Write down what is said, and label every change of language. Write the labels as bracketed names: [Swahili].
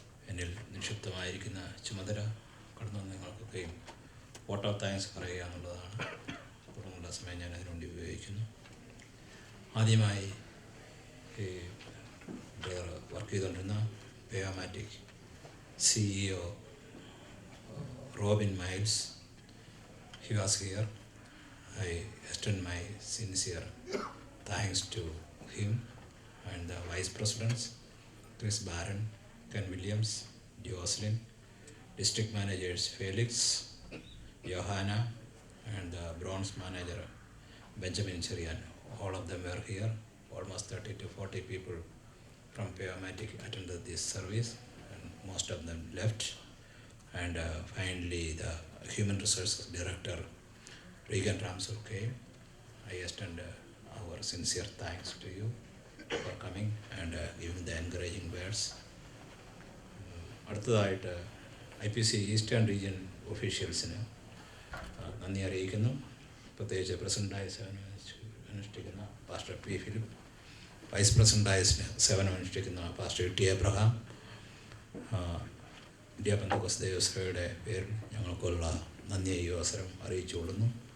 [Malayalam] എന്നിൽ നിക്ഷിപ്തമായിരിക്കുന്ന ചുമതല കടന്നു വന്ന നിങ്ങൾക്കൊക്കെയും [English] vote of thanks [Malayalam] പറയുക എന്നുള്ളതാണ്. തുടർന്നുള്ള സമയം ഞാൻ അതിനുവേണ്ടി ഉപയോഗിക്കുന്നു. ആദ്യമായി ഈ ബ്രദർ വർക്ക് ചെയ്തുകൊണ്ടിരുന്ന പേമാറ്റിക് CEO Robin Miles, [English] he was here. I extend my sincere thanks to him and the Vice Presidents, Chris Barron, Ken Williams, Jocelyn, District Managers Felix, Johanna, and the Bronze Manager Benjamin Cherian. All of them were here. Almost 30 to 40 people from Payamatic attended this service, and most of them left. And finally, the Human Resources Director, Regan Ramsel, came. I extend our sincere thanks to you for coming and giving the encouraging words. [Malayalam] അടുത്തതായിട്ട് IPC eastern region ഒഫീഷ്യൽസിന് നന്ദി അറിയിക്കുന്നു. പ്രത്യേകിച്ച് പ്രസിഡൻ്റായി അനുഷ്ഠിക്കുന്ന pastor P. Philip, vice പ്രസിഡൻ്റായി സേവനമനുഷ്ഠിക്കുന്ന pastor T. Abraham, India Pentecost ദേവസഭയുടെ പേരിൽ ഞങ്ങൾക്കുള്ള നന്ദി ഈ അവസരം അറിയിച്ചുകൊള്ളുന്നു.